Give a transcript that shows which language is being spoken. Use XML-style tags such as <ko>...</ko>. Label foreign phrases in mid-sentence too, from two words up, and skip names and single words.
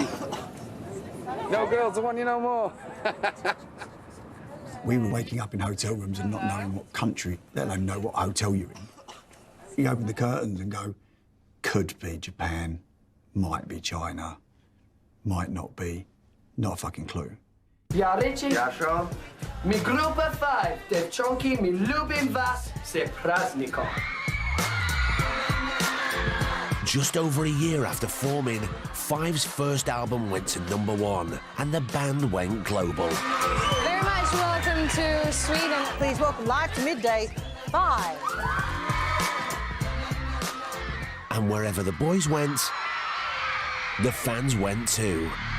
<en>No girls, I want you no more. We were waking up in hotel rooms and not knowing what country, let alone know what hotel you're in. You open the curtains and go, could be Japan, might be China, might not be, not a fucking clue. Ja, Richie. Ja, Sean.</en> <ru>Мы группа 5, девчонки, мы любим вас, с праздником.</ru> <en>Just over a year after forming, Five's first album went to #1, and the band went global. Very much welcome to Sweden. Please welcome live to Midday, 5. And wherever the boys went, the fans went too.</en>